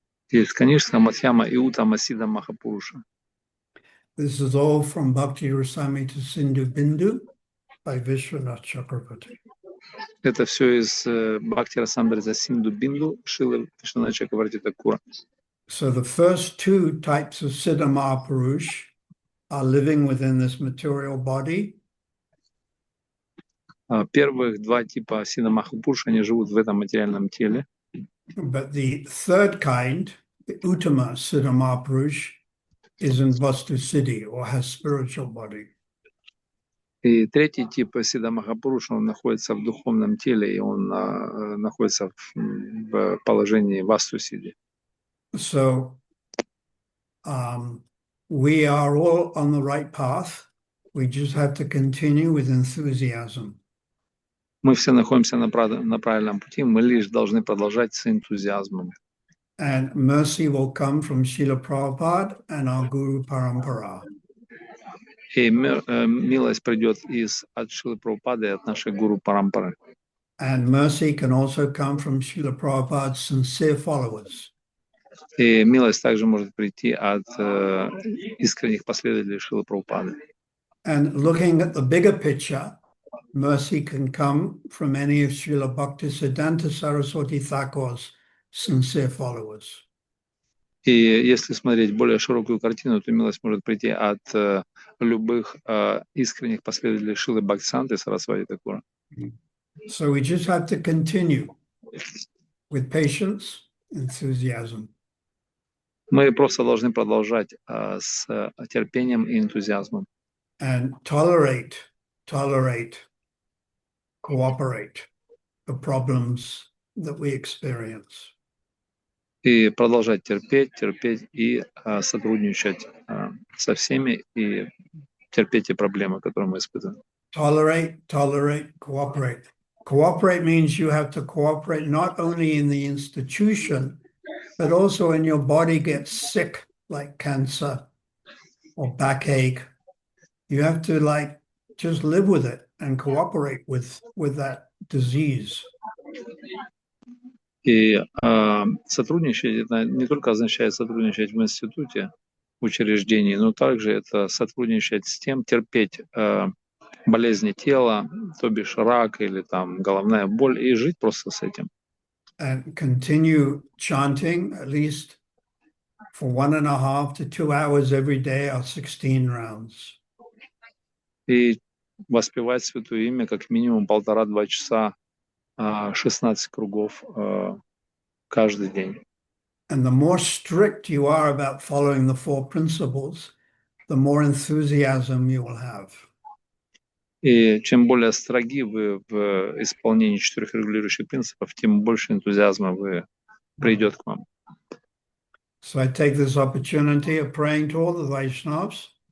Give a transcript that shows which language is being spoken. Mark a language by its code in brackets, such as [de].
[ru] Есть Канишка, Мадхьяма и Уттама Сидха Махапуруша. [en] This is all from Bhakti Rasami to Sindhu Bindu by Vishwanath Chakravarti. [ru] Это все из Бхакти Расамрита Синду Бинду Шилы Вишванатха Чакраварти Такура. [en] So the first 2 types of Siddha Mahapurush are living within this material body. [ru] Первых 2 типа Сидха Махапуруша, они живут в этом материальном теле. [en] But the third kind, the Uttama Siddha Mahapurush, is in Vastu Siddhi or has spiritual body. [ru] И 3-й тип Сидха Махапуруша, он находится в духовном теле, и он находится в положении Васту Сидhi. [en] So we are all on the right path. We just have to continue with enthusiasm. [ru] Мы все находимся на правильном пути, мы лишь должны продолжать с энтузиазмом. [en] And mercy will come from Srila Prabhupada and our Guru Parampara. [ru] И милость придет от Шилы Прабхупады и от нашей гуру Парампары. [en] And mercy can also come from Srila Prabhupada's sincere followers. [ru] И милость также может прийти от искренних последователей Шилы Прабхупады. [en] And looking at the bigger picture, mercy can come from any of Srila Bhaktisiddhanta Saraswati Thakur's sincere followers. [ru] И если смотреть более широкую картину, то милость может прийти от любых искренних последователей Шилы Бхактисиданты Сарасвати Такура. [en] So we just have to continue with patience, enthusiasm. [ru] Мы просто должны продолжать с терпением и энтузиазмом. [en] And tolerate, cooperate the problems that we experience. [ru] И продолжать терпеть и сотрудничать со всеми и терпеть те проблемы, которые мы испытываем. [en] Tolerate, cooperate. Cooperate means you have to cooperate not only in the institution, but also when your body gets sick, like cancer or backache. You have to just live with it and cooperate with that disease. [ru] И сотрудничать это не только означает сотрудничать в институте, в учреждении, но также это сотрудничать с тем, терпеть болезни тела, то бишь рак или там головная боль, и жить просто с этим. [en] And continue chanting at least for 1.5 to 2 hours every day or 16 rounds. [ru] И воспевать Святое Имя как минимум 1,5-2 часа, 16 кругов каждый день. [en] And the more strict you are about following the 4 principles, the more enthusiasm you will have. [ru] И чем более строги вы в исполнении 4 регулирующих принципов, тем больше энтузиазма придет к вам. [en] So I take this opportunity of praying to all the Vaishnavas.